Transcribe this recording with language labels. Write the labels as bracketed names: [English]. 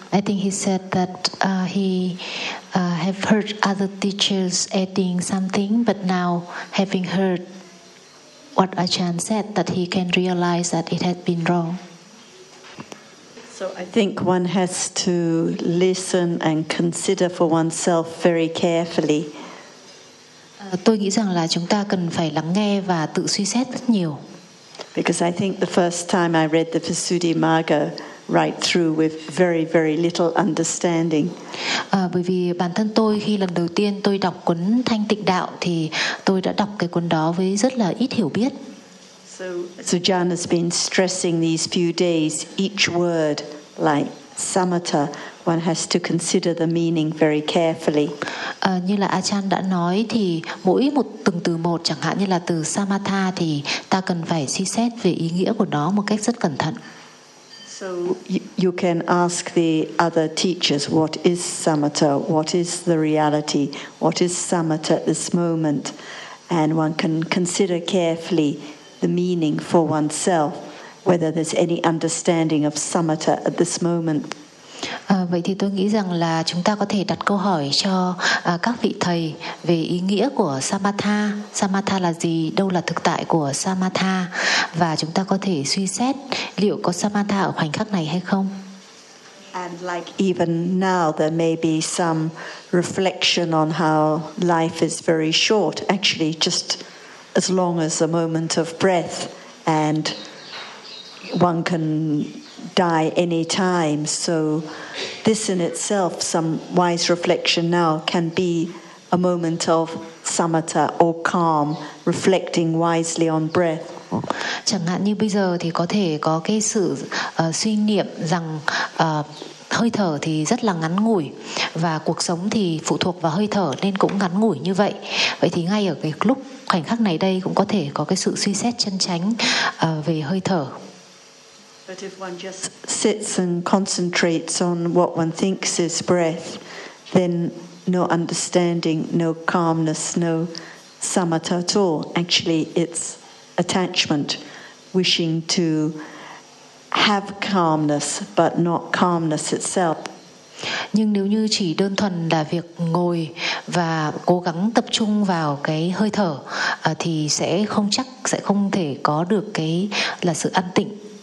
[English] I think he said that he have heard other teachers adding something, but now having heard what Ajahn said, that he can realize that it had been wrong. So I think one has to listen and consider for oneself very carefully. [Vietnamese] Tôi nghĩ rằng là chúng ta cần phải lắng nghe và tự suy xét rất nhiều. [English] Because I think the first time I read the Visuddhimagga right through with very, very little understanding. [Vietnamese] Bởi vì bản thân tôi khi lần đầu tiên tôi đọc cuốn Thanh Tịnh Đạo thì tôi đã đọc cái cuốn đó với rất là ít hiểu biết. [English] So Jan has been stressing these few days each word like samatha. One has to consider the meaning very carefully. [Vietnamese] Như là Ajahn đã nói thì mỗi một từng từ một, chẳng hạn như là từ samatha thì ta cần phải suy xét về ý nghĩa của nó một cách rất cẩn thận. [English] So you can ask the other teachers, what is samatha? What is the reality? What is samatha at this moment? And one can consider carefully the meaning for oneself, whether there's any understanding of samatha at this moment. [Vietnamese] Vậy thì tôi nghĩ rằng là chúng ta có thể đặt câu hỏi cho các vị thầy về ý nghĩa của samatha. Samatha là gì? Đâu là thực tại của samatha? Và chúng ta có thể suy xét liệu có samatha ở khoảnh khắc này hay không. [English] And like even now, there may be some reflection on how life is very short, actually just as long as a moment of breath, and one can die any time. So this in itself, some wise reflection now, can be a moment of samatha or calm, reflecting wisely on breath. [Vietnamese] Chẳng hạn như bây giờ thì có thể có cái sự suy niệm rằng hơi thở thì rất là ngắn ngủi và cuộc sống thì phụ thuộc vào hơi thở nên cũng ngắn ngủi như vậy. Vậy thì ngay ở cái lúc khoảnh khắc này đây cũng có thể có cái sự suy xét chân chánh về hơi thở. [English] But if one just sits and concentrates on what one thinks is breath, then no understanding, no calmness, no samatha at all. Actually, it's attachment, wishing to have calmness, but not calmness itself. [Vietnamese] Nhưng nếu như chỉ đơn thuần là việc ngồi và cố gắng tập trung vào cái hơi thở, thì sẽ không thể có được cái là sự an tịnh.